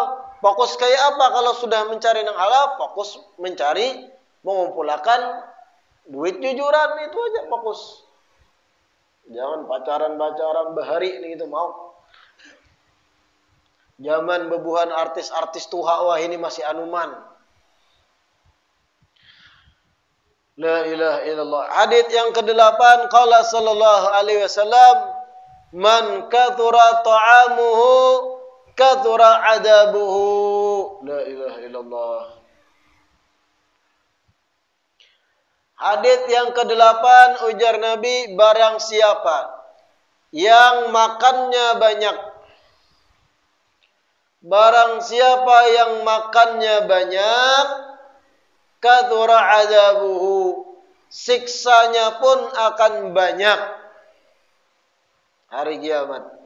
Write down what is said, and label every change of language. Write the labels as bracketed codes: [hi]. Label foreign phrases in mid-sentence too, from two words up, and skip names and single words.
[bjn] Fokus kayak apa kalau sudah mencari yang halal? Fokus mencari, mengumpulkan duit jujuran, itu aja fokus. Jangan pacaran-pacaran bahari ini gitu mau. Zaman bebuhan artis-artis tuha, wah ini masih anuman. [ar] لا إله إلا الله. [bjn] Hadits yang ke-8, [ar] قال صلى الله عليه وسلم من كثر طعامه كثر أدبه. لا إله إلا الله. [bjn] Hadits yang ke-8 ujar Nabi, barang siapa yang makannya banyak, barang siapa yang makannya banyak, [ar] كثر عذابه, [bjn] siksanya pun akan banyak hari kiamat.